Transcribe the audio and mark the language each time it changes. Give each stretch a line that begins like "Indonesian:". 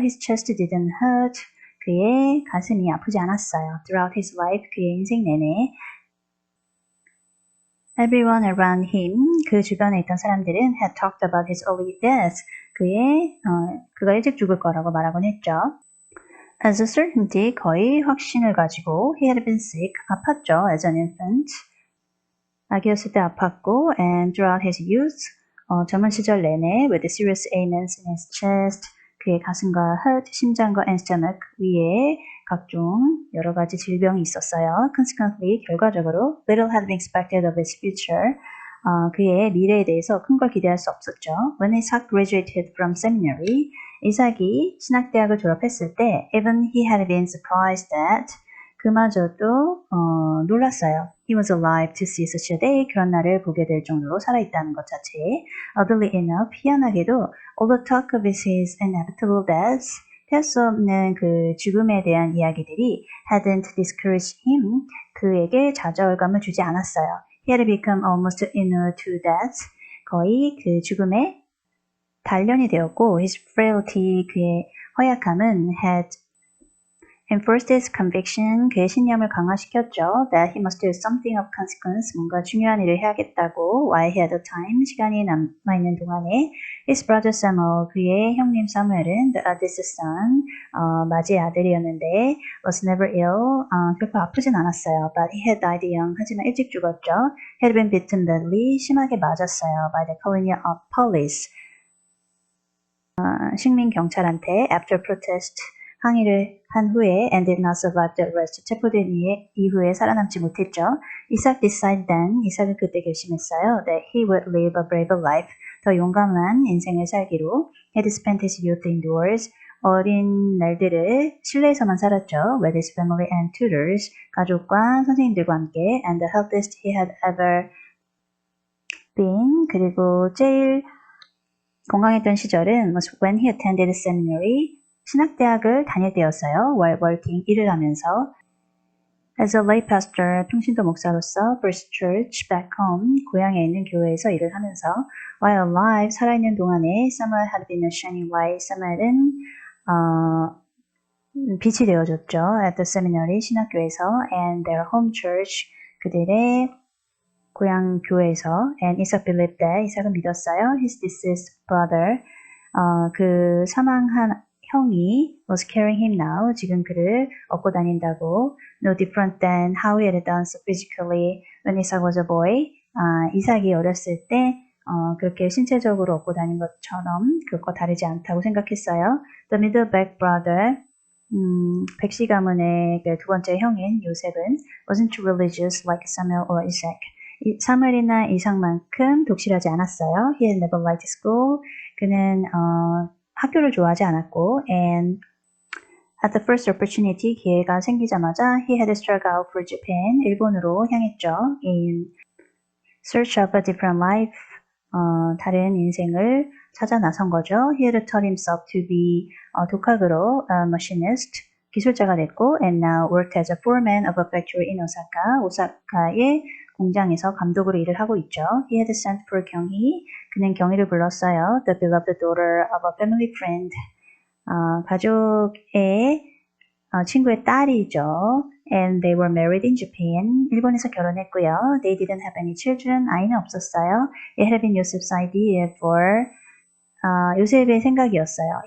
English: His chest didn't hurt,
Korean: 그의 가슴이 아프지 않았어요.
English: Throughout his life,
Korean: 그의 인생 내내
English: Everyone around him,
Korean: 그 주변에 있던 사람들은
English: had talked about his early death,
Korean: 그가 일찍 죽을 거라고 말하곤 했죠.
English: As a certainty,
Korean: 거의 확신을 가지고
English: he had been sick,
Korean: 아팠죠,
English: as an infant.
Korean: 아기였을 때 아팠고
English: and throughout his youth
Korean: 젊은 시절 내내
English: with serious ailments in his chest
Korean: 그의 가슴과
English: heart,
Korean: 심장과
English: and stomach
Korean: 위에 각종 여러 가지 질병이 있었어요.
English: Consequently,
Korean: 결과적으로
English: little had been expected of his future.
Korean: 그의 미래에 대해서 큰 걸 기대할 수 없었죠.
English: When Isaac graduated from seminary,
Korean: 이삭이 신학대학을 졸업했을 때
English: even he had been surprised that
Korean: 그마저도 놀랐어요.
English: He was alive to see such a day.
Korean: 그런 날을 보게 될 정도로 살아있다는 것 자체에
English: oddly enough,
Korean: 희한하게도
English: all the talk of his inevitable death
Korean: 피할 수 없는 그 죽음에 대한 이야기들이
English: hadn't discouraged him.
Korean: 그에게 좌절감을 주지 않았어요.
English: He had become almost immune to death.
Korean: 거의 그 죽음에 단련이 되었고
English: his frailty,
Korean: 그의 허약함은
English: had enforced his conviction,
Korean: 그의 신념을 강화시켰죠.
English: That he must do something of consequence,
Korean: 뭔가 중요한 일을 해야겠다고.
English: While he had time,
Korean: 시간이 남아있는 동안에
English: his brother Samuel,
Korean: 그의 형님 사무엘은
English: the eldest son,
Korean: 맞이 아들이었는데
English: was never ill,
Korean: 결코 아프진 않았어요.
English: But he had died young,
Korean: 하지만 일찍 죽었죠.
English: He had been bitten badly,
Korean: 심하게 맞았어요.
English: By the colonial police,
Korean: 식민 경찰한테
English: after protest,
Korean: 항의를 한 후에
English: and did not survive the arrest.
Korean: 체포된 이후에 살아남지 못했죠. 이삭
English: decided then,
Korean: 이삭은 그때 결심했어요.
English: That he would live a braver life.
Korean: 더 용감한 인생을 살기로.
English: He had spent his youth indoors.
Korean: 어린 날들을 실내에서만 살았죠.
English: With his family and tutors.
Korean: 가족과 선생님들과 함께.
English: And the healthiest he had ever been.
Korean: 그리고 제일 건강했던 시절은
English: was when he attended seminary.
Korean: 신학대학을 다닐 때였어요.
English: While working,
Korean: 일을 하면서
English: as a lay pastor,
Korean: 평신도 목사로서
English: First Church back home,
Korean: 고향에 있는 교회에서 일을 하면서
English: while alive,
Korean: 살아있는 동안에
English: Samuel had been a shining light.
Korean: 사무엘은 빛이 되어줬죠.
English: At the seminary,
Korean: 신학교에서
English: and their home church,
Korean: 그들의 고향 교회에서
English: and Isaac believed that,
Korean: 이삭은 믿었어요.
English: His deceased brother,
Korean: 그 사망한 형이
English: was carrying him now.
Korean: 지금 그를 업고 다닌다고.
English: No different than how he had done so physically when Isaac was a boy.
Korean: 이삭이 어렸을 때 그렇게 신체적으로 업고 다닌 것처럼 그것과 다르지 않다고 생각했어요.
English: The middle back brother,
Korean: 백씨 가문의 두 번째 형인 요셉은
English: wasn't religious like Samuel or Isaac.
Korean: 사무엘이나 이삭만큼 독실하지 않았어요.
English: He had never liked school.
Korean: 그는 학교를 좋아하지 않았고
English: and at the first opportunity,
Korean: 기회가 생기자마자
English: he had struck out for Japan,
Korean: 일본으로 향했죠.
English: In search of a different life,
Korean: 다른 인생을 찾아 나선 거죠.
English: He had taught himself to be
Korean: 독학으로
English: machinist,
Korean: 기술자가 됐고
English: and now worked as a foreman of a factory in Osaka,
Korean: 오사카의 공장에서 감독으로 일을 하고 있죠.
English: He had sent for 경희,
Korean: 그는 경희를 불렀어요.
English: The beloved daughter of a family friend,
Korean: 가족의 친구의 딸이죠.
English: And they were married in Japan.
Korean: 일본에서 결혼했고요.
English: They didn't have any children.
Korean: 아이는 없었어요.
English: It had been Joseph's idea for
Korean: 요셉의 생각이었어요.